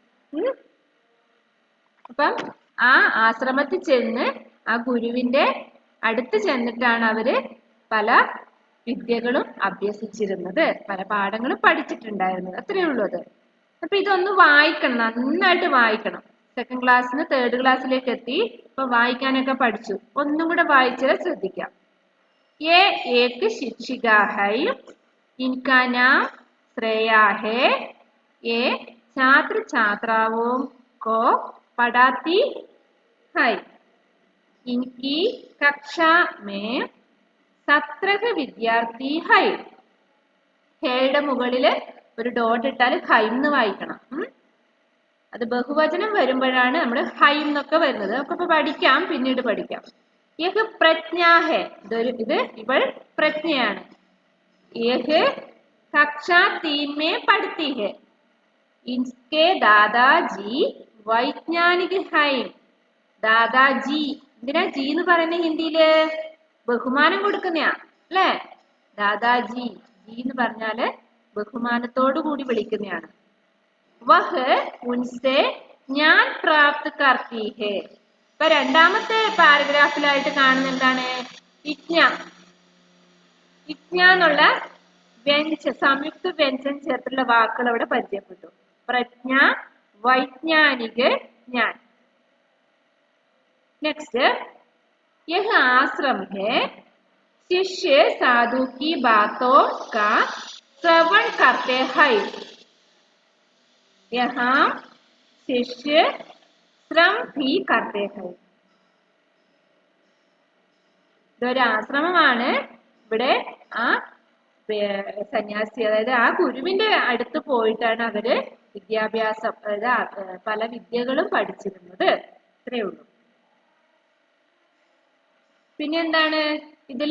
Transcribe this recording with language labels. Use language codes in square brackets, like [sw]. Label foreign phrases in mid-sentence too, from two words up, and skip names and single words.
[ml] അപ്പം ആ ആശ്രമത്തിൽ ചെന്ന് ആ ഗുരുവിന്റെ അടുത്ത് ചെന്നിട്ടാണ് അവര് പല വിദ്യകളും അഭ്യസിച്ചിരുന്നത്, പല പാഠങ്ങളും പഠിച്ചിട്ടുണ്ടായിരുന്നത്. അത്രയേ ഉള്ളൂ അത്. അപ്പൊ ഇതൊന്ന് വായിക്കണം, നന്നായിട്ട് വായിക്കണം. സെക്കൻഡ് ക്ലാസ്സിന് 3rd ക്ലാസ്സിലേക്ക് എത്തി. ഇപ്പൊ വായിക്കാനൊക്കെ പഠിച്ചു. ഒന്നും കൂടെ വായിച്ചാൽ ശ്രദ്ധിക്കാം. [hi] ये एक शिक्षिका है, इनका नाम श्रेया है. ये छात्र छात्राओं को पढ़ाती है। इनकी कक्षा में 17 വിദ്യാർത്ഥി है. [ml] ഹേയുടെ മുകളിൽ ഒരു ഡോട്ട് ഇട്ടാൽ ഹൈ എന്ന് വായിക്കണം. അത് ബഹുവചനം വരുമ്പോഴാണ് നമ്മൾ ഹൈ എന്നൊക്കെ വരുന്നത്. നമുക്ക് ഇപ്പൊ പഠിക്കാം, പിന്നീട് പഠിക്കാം. [hi] यह प्रज्ञा है, [ml] ഇത് ഇവൾ പ്രജ്ഞയാണ്. [hi] यह कक्षा 3 में पढ़ती है. इनके दादाजी वैज्ञानिक है. [ml] ദാദാജി, എന്തിനാ ജി എന്ന് പറയുന്നത് ഹിന്ദിയില്? ബഹുമാനം കൊടുക്കുന്നയാ അല്ലേ? ദാദാജി, ജി എന്ന് പറഞ്ഞാല് ബഹുമാനത്തോടു കൂടി വിളിക്കുന്നതാണ്. [hi] वह उनसे ज्ञान प्राप्त करती है. [ml] ഇപ്പൊ രണ്ടാമത്തെ പാരഗ്രാഫിലായിട്ട് കാണുന്ന എന്താണ്? വിജ്ഞ. വിജ്ഞ എന്നുള്ള സംയുക്ത വ്യഞ്ജൻ ചേർത്തുള്ള വാക്കുകൾ അവിടെ പരിചയപ്പെട്ടു. പ്രജ്ഞ, വൈജ്ഞാനിക, ജ്ഞാൻ. [hi] नेक्स्ट, यह आश्रम है. शिष्य साधु की बातों का श्रवण करते हैं. यहाँ शिष्य श्रम भी करते हैं. [ml] ഇതൊരു ആശ്രമമാണ്. ഇവിടെ ആ സന്യാസി, അതായത് ആ ഗുരുവിന്റെ അടുത്ത് പോയിട്ടാണ് അവര് വിദ്യാഭ്യാസം, അതായത് പല വിദ്യകളും പഠിച്ചിരുന്നത്. ഇത്രയേ ഉള്ളൂ. പിന്നെ എന്താണ് ഇതില്?